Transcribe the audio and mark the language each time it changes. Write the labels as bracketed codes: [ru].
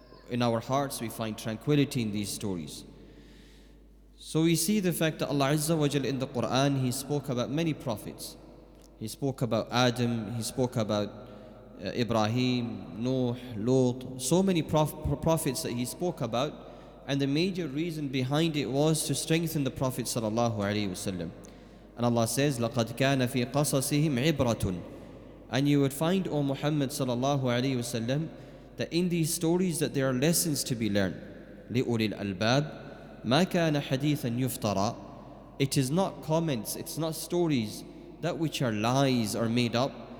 [en] in our hearts we find tranquility in these stories. So we see the fact that Allah Azza wa Jal in the Quran, He spoke about many prophets. He spoke about Adam, He spoke about Ibrahim, Noah, Lot, so many prophets that He spoke about, and the major reason behind it was to strengthen the Prophet sallallahu alaihi wasallam. And Allah says, [ar] لَقَدْ كَانَ فِي قَصَصِهِمْ عِبْرَةٌ. [en] And you would find, O Muhammad sallallahu alaihi wasallam, that in these stories that there are lessons to be learned. [ar] لِأُولِي الْأَلْبَابِ مَا كَانَ حَدِيثًا يُفْتَرَى. [en] It is not comments, it's not stories that which are lies or made up.